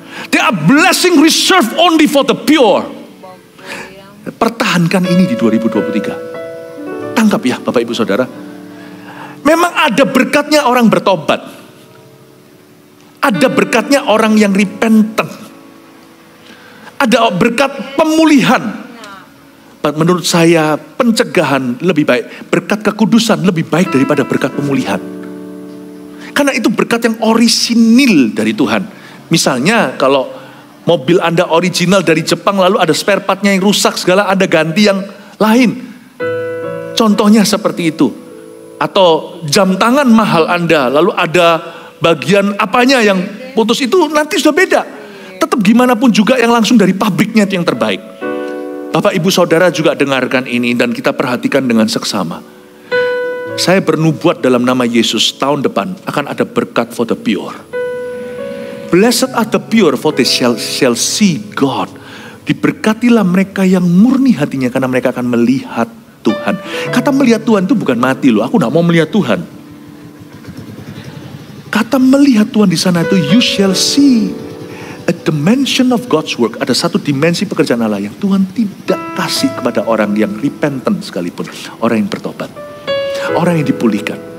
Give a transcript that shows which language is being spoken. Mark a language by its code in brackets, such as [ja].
[en] They are blessing reserved only for the pure. [id] Pertahankan ini di 2023. Tangkap ya Bapak Ibu Saudara. Memang ada berkatnya orang bertobat. Ada berkatnya orang yang repentant. Ada berkat pemulihan. Menurut saya pencegahan lebih baik, berkat kekudusan lebih baik daripada berkat pemulihan. Karena itu berkat yang orisinil dari Tuhan. Misalnya kalau mobil Anda original dari Jepang lalu ada spare partnya yang rusak segala, Anda ganti yang lain. Contohnya seperti itu. Atau jam tangan mahal Anda lalu ada bagian apanya yang putus, itu nanti sudah beda. Tetap gimana pun juga yang langsung dari pabriknya itu yang terbaik. Bapak Ibu Saudara juga dengarkan ini dan kita perhatikan dengan seksama. Saya bernubuat dalam nama Yesus, tahun depan akan ada berkat [en] for the pure. Blessed are the pure, for they shall see God. [id] Diberkatilah mereka yang murni hatinya, karena mereka akan melihat Tuhan. Kata melihat Tuhan itu bukan mati loh, aku gak mau melihat Tuhan. Kata melihat Tuhan di sana itu, [en] you shall see a dimension of God's work. [id] Ada satu dimensi pekerjaan Allah yang Tuhan tidak kasih kepada orang yang repentant sekalipun. Orang yang bertobat. Orang yang dipulihkan.